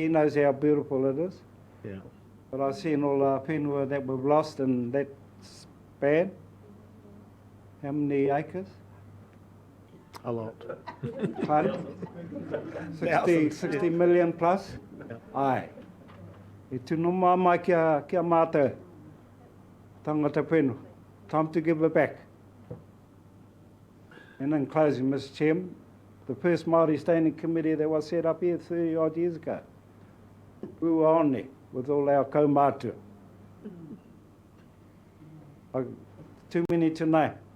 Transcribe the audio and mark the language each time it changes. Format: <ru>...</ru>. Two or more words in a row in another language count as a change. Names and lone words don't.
<en>He knows how beautiful it is. Yeah. But I've seen all our whenua that we've lost, and that's bad. How many acres? A lot. Pardon? 60 million plus? Yeah. Aye.</en> <mi>E tunu mā mai kia mātou. Tangata whenua.</mi> <en>Time to give it back. And in closing, Mr. Chairman, the first Māori Standing Committee that was set up here 30 odd years ago, we were on there with all our kaumātua. Too many to name.</en>